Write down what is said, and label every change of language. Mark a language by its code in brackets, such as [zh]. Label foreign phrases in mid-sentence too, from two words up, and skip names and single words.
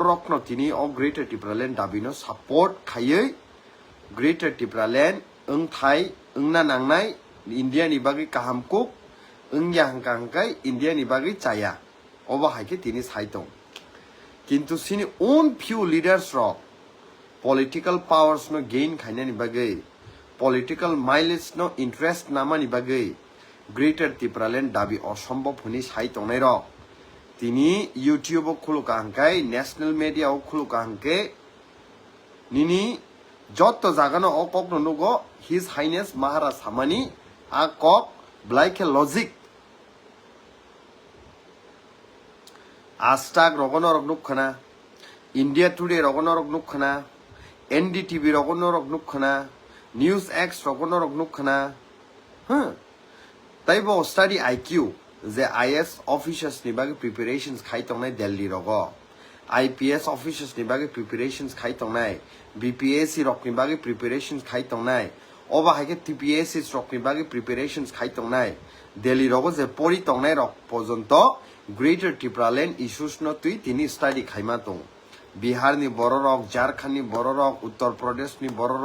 [trp] rokno tini o Greater Triplaland dabino support khayei Greater Triplaland thai na nangnai India ni bagi kahamkuk ya hangkai India ni bagi chaya oba haike tini saitong kintu sini [en] own few leaders [trp] ro [en] political powers [trp] no gain khaina ni bagi [en] political mileage [trp] no interest nama ni bagi Greater Triplaland dabi osombob huni saitong nai ro tini YouTube khuluka hangkai [en] national media [trp] o khuluka hangke nini joto jagano o kok no nugo [en] His Highness [trp] Maharaj Hamani a kok blaike logic Astag rogonorok nukhana India Today rogonorok nukhana NDTV rogonorok nukhana News X rogonorok nukhana taibo study IQ [en] the IS officers [trp] ni bagi preparations khaitongnai Delhi rogo [en] IPS officers [trp] ni bagi preparations khaitongnai BPSC rok ni bagi preparations khaitongnai oba haike TPSC rok ni bagi preparations khaitongnai Delhi rogo je pori tongnai rok pojonto Greater Triplaland issues no tui tini study khaima tong Bihar ni boro rok Jharkhand ni boro rok Uttar Pradesh ni boro